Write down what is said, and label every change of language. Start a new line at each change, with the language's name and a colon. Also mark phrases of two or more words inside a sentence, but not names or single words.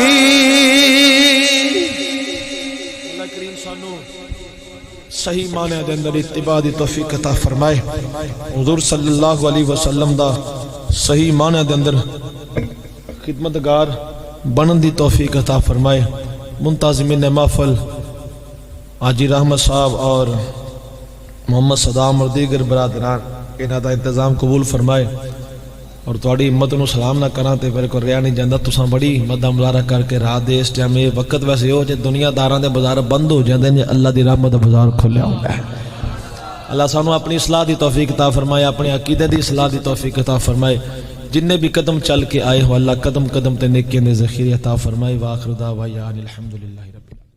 Punjabi: اللہ کریم سانو صحیح معنی دے اندر اتباع دی توفیق عطا فرمائے حضور
Arabic: صلی اللہ علیہ وسلم
Punjabi: دا صحیح معنی دے اندر خدمتگار بنن دی توفیق عطا فرمائے منتظمین محفل حاجی رحمت صاحب اور محمد صدام اور دیگر برادران انہاں دا انتظام قبول فرمائے اور تواڈی ہمت نو سلام نہ کراں تے میرے کو رہیا نہیں جاندا تساں بڑی ہمت دا مظاہرہ کر کے رات دے اس ٹائم وقت ویسے ہو جے دنیا داراں دے بازار بند ہو جاندے نے اللہ دی رحمت دا بازار کھلیا ہوندا ہے اللہ سانو اپنی اصلاح دی توفیق عطا فرمائے اپنے عقیدے دی اصلاح دی توفیق عطا فرمائے جننے بھی قدم چل کے آئے ہو اللہ قدم قدم تے نیکیاں دے ذخیرے عطا فرمائے
Arabic: واخر دعوانا الحمدللہ رب